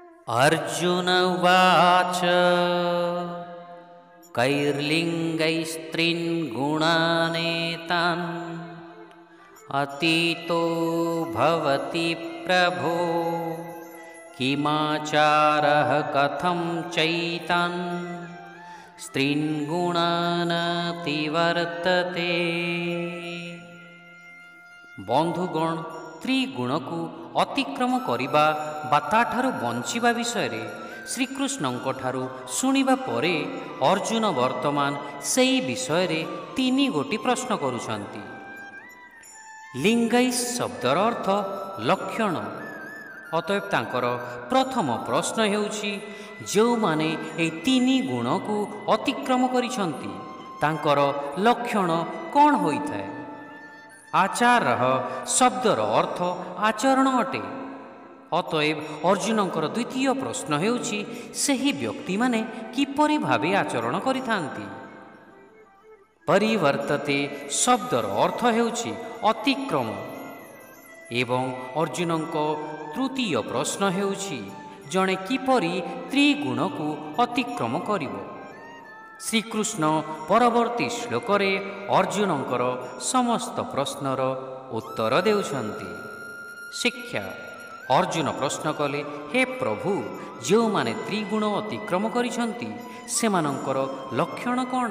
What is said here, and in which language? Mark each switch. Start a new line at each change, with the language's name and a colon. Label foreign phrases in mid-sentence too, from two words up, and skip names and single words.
Sanskrit: अर्जुन उवाच कैर्लिङ्गैस्त्रीन् गुणानेतान् अतीतो भवति प्रभो किमाचारः कथं चैतान् स्त्रीन् गुणानतिवर्तते।
Odia: ବନ୍ଧୁଗଣ ତ୍ରିଗୁଣ କୁ ଅତିକ୍ରମ କରିବା ବା ତାଠାରୁ ବଞ୍ଚିବା ବିଷୟ ଶ୍ରୀକୃଷ୍ଣଙ୍କ ଠାରୁ ଶୁଣିବା ପରେ ଅର୍ଜୁନ ବର୍ତ୍ତମାନ ସେହି ବିଷୟ ରେ ତିନି ଗୋଟି ପ୍ରଶ୍ନ କରୁଛନ୍ତି। ଲିଙ୍ଗାଇସ ଶବ୍ଦର ଅର୍ଥ ଲକ୍ଷଣ। ଅତଏବ ତାଙ୍କର ପ୍ରଥମ ପ୍ରଶ୍ନ ହେଉଛି ଯେ ମାନେ ଏ ତିନି ଗୁଣ କୁ ଅତିକ୍ରମ କରିଛନ୍ତି ତାଙ୍କର ଲକ୍ଷଣ କଣ ହୋଇଥାଏ। ଆଚାର ଶବ୍ଦର ଅର୍ଥ ଆଚରଣ ଅଟେ। ଅତଏବ ଅର୍ଜୁନଙ୍କର ଦ୍ୱିତୀୟ ପ୍ରଶ୍ନ ହେଉଛି ସେହି ବ୍ୟକ୍ତି ମାନେ କିପରି ଭାବେ ଆଚରଣ କରିଥାନ୍ତି। ପରିବର୍ତ୍ତତେ ଶବ୍ଦର ଅର୍ଥ ହେଉଛି ଅତିକ୍ରମ ଏବଂ ଅର୍ଜୁନଙ୍କ ତୃତୀୟ ପ୍ରଶ୍ନ ହେଉଛି ଜଣେ କିପରି ତ୍ରିଗୁଣ କୁ ଅତିକ୍ରମ କରିବ। ଶ୍ରୀକୃଷ୍ଣ ପରବର୍ତ୍ତୀ ଶ୍ଲୋକରେ ଅର୍ଜୁନଙ୍କର ସମସ୍ତ ପ୍ରଶ୍ନର ଉତ୍ତର ଦେଉଛନ୍ତି। ଶିକ୍ଷା ଅର୍ଜୁନ ପ୍ରଶ୍ନ କଲେ, ହେ ପ୍ରଭୁ ଯେ ମାନେ ତ୍ରିଗୁଣ ଅତିକ୍ରମ କରିଛନ୍ତି ସେମାନଙ୍କର ଲକ୍ଷଣ କଣ?